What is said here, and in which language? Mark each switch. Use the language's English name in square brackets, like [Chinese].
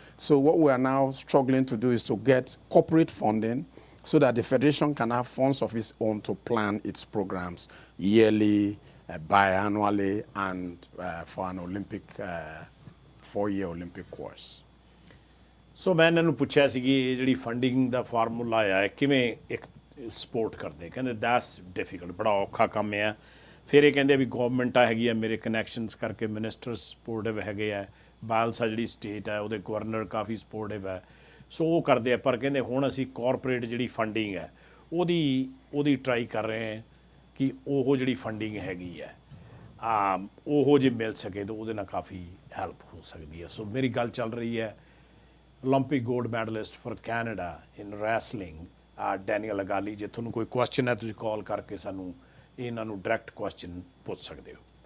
[English] So what we are now struggling to do is to get corporate funding so that the federation can have funds of its own to plan its programs yearly, biannually, and for an Olympic, 4-year Olympic course. [Punjabi] ਸੋ ਮੈਂ ਇਹਨਾਂ ਨੂੰ ਪੁੱਛਿਆ ਸੀ ਕਿ ਇਹ ਜਿਹੜੀ funding ਦਾ formula ਆ ਕਿਵੇਂ ਇੱਕ ਸਪੋਰਟ ਕਰਦੇ, ਕਹਿੰਦੇ ਦੈਟਸ ਡਿਫਿਕਲਟ, ਬੜਾ ਔਖਾ ਕੰਮ ਆ। ਫਿਰ ਇਹ ਕਹਿੰਦੇ ਵੀ ਗਵਰਨਮੈਂਟ ਆ ਹੈਗੀ ਆ, ਮੇਰੇ ਕਨੈਕਸ਼ਨਸ ਕਰਕੇ ਮਿਨਿਸਟਰ ਸਪੋਰਟਿਵ ਹੈਗੇ ਆ, ਬਾਲਸਾ ਜਿਹੜੀ ਸਟੇਟ ਹੈ ਉਹਦੇ ਗਵਰਨਰ ਕਾਫੀ ਸਪੋਰਟਿਵ ਹੈ, ਸੋ ਉਹ ਕਰਦੇ ਆ। ਪਰ ਕਹਿੰਦੇ ਹੁਣ ਅਸੀਂ ਕਾਰਪੋਰੇਟ ਜਿਹੜੀ ਫੰਡਿੰਗ ਹੈ ਉਹਦੀ ਟਰਾਈ ਕਰ ਰਹੇ ਹਾਂ ਕਿ ਉਹ ਜਿਹੜੀ ਫੰਡਿੰਗ ਹੈਗੀ ਹੈ ਉਹ ਜੇ ਮਿਲ ਸਕੇ ਤਾਂ ਉਹਦੇ ਨਾਲ ਕਾਫੀ ਹੈਲਪ ਹੋ ਸਕਦੀ ਹੈ। ਸੋ ਮੇਰੀ ਗੱਲ ਚੱਲ ਰਹੀ ਹੈ [English] Olympic gold medalist for Canada in wrestling, [Punjabi] Daniel Igali। ਜੇ ਤੁਹਾਨੂੰ ਕੋਈ ਕੁਐਸਚਨ ਹੈ ਤੁਸੀਂ ਕਾਲ ਕਰਕੇ ਸਾਨੂੰ ਇਹਨਾਂ ਨੂੰ ਡਾਇਰੈਕਟ ਕੁਐਸਚਨ ਪੁੱਛ ਸਕਦੇ ਹੋ।